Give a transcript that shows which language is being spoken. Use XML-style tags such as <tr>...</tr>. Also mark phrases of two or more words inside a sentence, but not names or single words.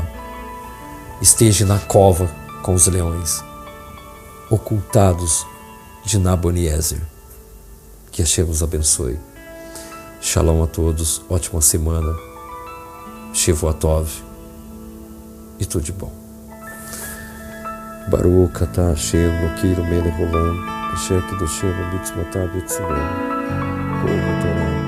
<pt>Esteja na cova com os leões, ocultados de Naboniezer. Que Hashem nos abençoe. Shalom a todos, ótima semana. Shavuot e tudo de bom.</pt> <he>ברוך אתה השם אלוקינו מלך העולם, אשר קדשנו מצוותיו וצוונו.</he>